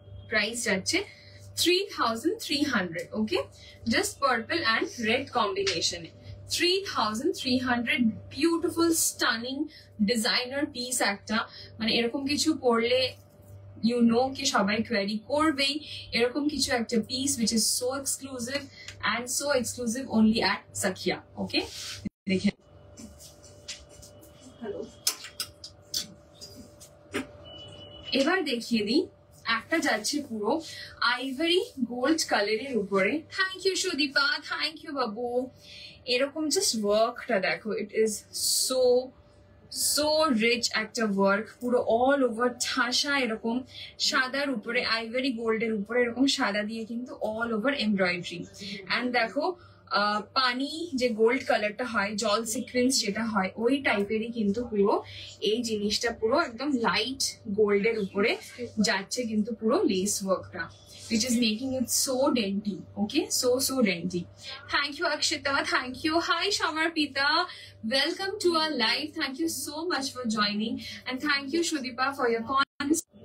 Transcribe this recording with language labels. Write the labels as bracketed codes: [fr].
[bn] Price যাচ্ছে 3300। ওকে, just purple and red কম্বিনেশনে 3300। Beautiful stunning designer piece একটা, মানে এরকম কিছু পরলে ইউ নো কি সবাই কোয়ারি করবেই। এরকম কিছু একটা piece [en] which is so exclusive and so exclusive only at Sakhya. [bn] ওকে, দেখেন। হ্যালো, এবার দেখিয়ে দিই একটা যাচ্ছে পুরো আইভরি গোল্ড কালারের উপরে। Thank you Sudipa, thank you বাবু। এরকম জাস্ট ওয়ার্কটা দেখো, [en] it is so so rich [bn] একটা ওয়ার্ক, পুরো অল ওভার ঠাসা এরকম সাদার উপরে আইভরি গোল্ডের উপরে এরকম সাদা দিয়ে কিন্তু অল ওভার এমব্রয়ডারি। অ্যান্ড দেখো পানি যে গোল্ড কালারটা হয়, জল সিকোয়েন্স যেটা হয়, ওই টাইপেরই কিন্তু পুরো এই জিনিসটা পুরো একদম লাইট গোল্ডের উপরে যাচ্ছে কিন্তু পুরো লেস ওয়ার্কটা, [en] which is making it so dainty. Okay, so dainty. Thank you Akshita, thank you. Hi Shamarpita, welcome to our live. Thank you so much for joining, and thank you Shudipa for your comments.